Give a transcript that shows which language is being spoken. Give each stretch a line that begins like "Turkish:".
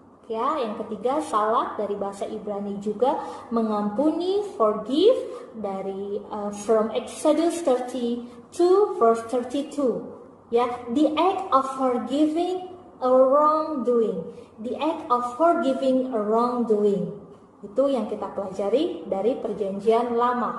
Indonesian: Ya, yang ketiga salah dari bahasa Ibrani juga mengampuni, forgive, dari
English: from Exodus 32 verse 32. Ya, the act of forgiving a wrongdoing. The act of forgiving a wrongdoing.
Indonesian: Itu yang kita pelajari dari perjanjian lama.